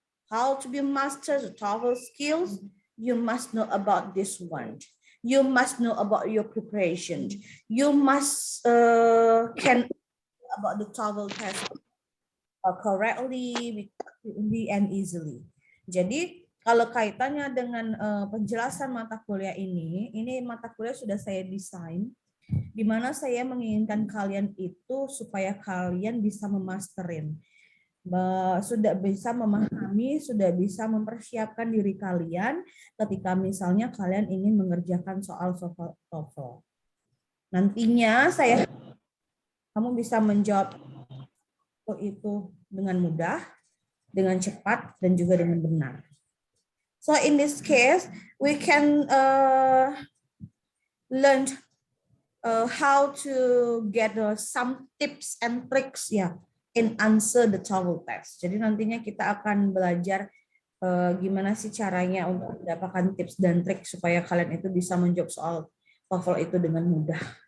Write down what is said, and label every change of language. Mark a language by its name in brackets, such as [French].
[English] How to be master the TOEFL skills? You must know about this one. You must know about your preparation. You must can about the TOEFL test correctly, and easily. [Indonesian] Jadi kalau kaitannya dengan penjelasan mata kuliah ini mata kuliah sudah saya desain, di mana saya menginginkan kalian itu supaya kalian bisa memasterin, sudah bisa memahami, sudah bisa mempersiapkan diri kalian ketika misalnya kalian ingin mengerjakan soal TOEFL. Nantinya kamu bisa menjawab itu dengan mudah, dengan cepat, dan juga dengan benar. [English] So in this case, we can learn how to get some tips and tricks in answer the TOEFL test. [Indonesian] Jadi nantinya kita akan belajar gimana sih caranya untuk mendapatkan tips dan trik supaya kalian itu bisa menjawab soal TOEFL itu dengan mudah.